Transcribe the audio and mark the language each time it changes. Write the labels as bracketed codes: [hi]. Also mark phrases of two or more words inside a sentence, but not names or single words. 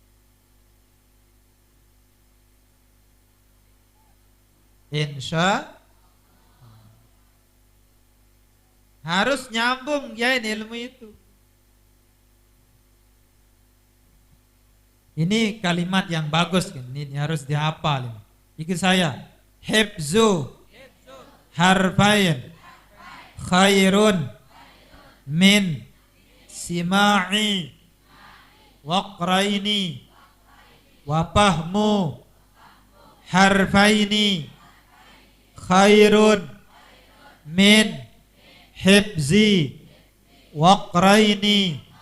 [id] Insya harus nyambung ya ini ilmu itu. Ini kalimat yang bagus, ini harus dihafal. Ikut saya. [ar] حفظ حرفين خير من سماع وقرين وفهم حرفين خير من حفظ وقرين.